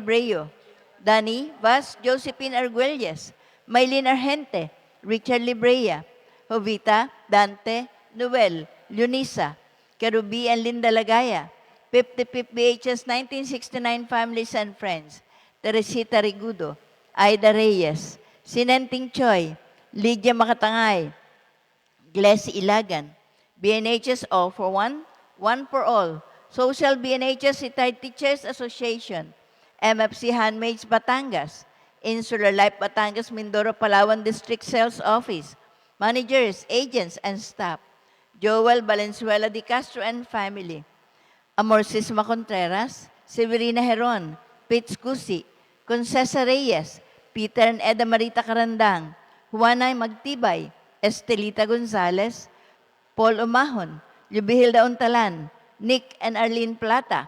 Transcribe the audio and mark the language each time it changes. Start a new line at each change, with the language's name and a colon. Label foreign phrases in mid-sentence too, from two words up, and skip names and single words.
English: Ebreo, Dani Vaz Josephine Arguelles, Maylin Argente, Richard Librea, Jovita, Dante, Noel, Leonisa, Kerubi and Linda Lagaya, 55 BHS 1969 Families and Friends, Teresita Rigudo, Aida Reyes, Sinenting Choi, Lydia Makatangay, Glessy Ilagan, BNHS All for One, One for All, Social BNHS Retired Teachers Association, MFC Handmaids Batangas, Insular Life Batangas Mindoro Palawan District Sales Office, managers, agents, and staff, Joel Valenzuela de Castro and family, Amorcisma Contreras, Severina Heron, Pitts Cusi, Concesa Reyes, Peter and Eda Marita Carandang, Juanay Magtibay, Estelita Gonzales, Paul Umahon, Lubihilda Untalan, Nick and Arlene Plata.